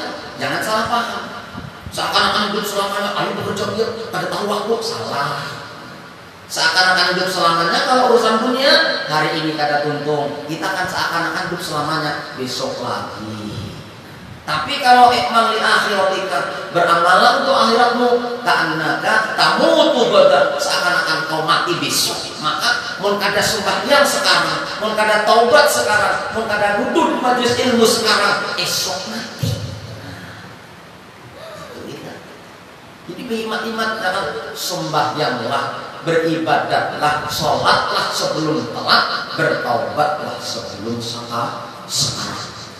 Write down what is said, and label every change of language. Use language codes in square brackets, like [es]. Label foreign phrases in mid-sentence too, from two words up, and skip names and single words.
[id] Jangan salah paham. [bjn] Seakan-akan hidup selamanya, ayo bekerja biar kada tahu waktu. Salah. Seakan-akan hidup selamanya kalau urusan dunia hari ini kada tuntung, kita kan seakan-akan hidup selamanya, besok lagi. Tapi kalau [ar] اعمل لآخرتك, [bjn] beramalan untuk akhiratmu, [ar] كأنك تموت غدا, [bjn] seakan-akan kau mati besok. Maka mun kada sembahyang sekarang, mun kada taubat sekarang, mun kada duduk di majelis ilmu sekarang, esok mati. [id] Jadi iman-iman jangan sembahyanglah, beribadatlah, sholatlah sebelum telat, bertaubatlah sebelum sekarang.